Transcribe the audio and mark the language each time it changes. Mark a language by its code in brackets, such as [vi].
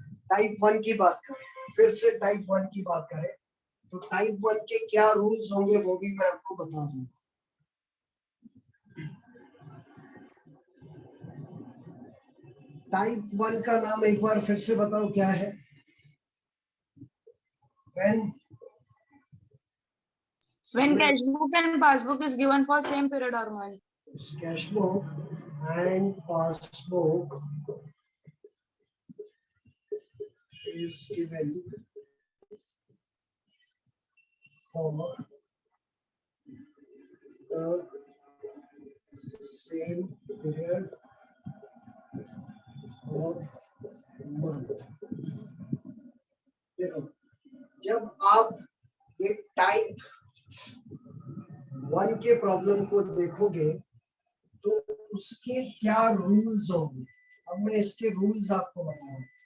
[hi] Type 1 की बात करें, फिर से टाइप 1 की बात करें तो टाइप 1 के क्या रूल्स होंगे वो भी मैं आपको बता दूंगा। टाइप 1 का नाम एक बार फिर से बताओ क्या है? [en] When cash book and passbook is given for same period or month. cash book and passbook is given for the same period of month. [hi] देखो, जब आप ये टाइप 1 के प्रॉब्लम को देखोगे तो उसके क्या रूल्स होंगे। अब मैं इसके रूल्स आपको बताऊं।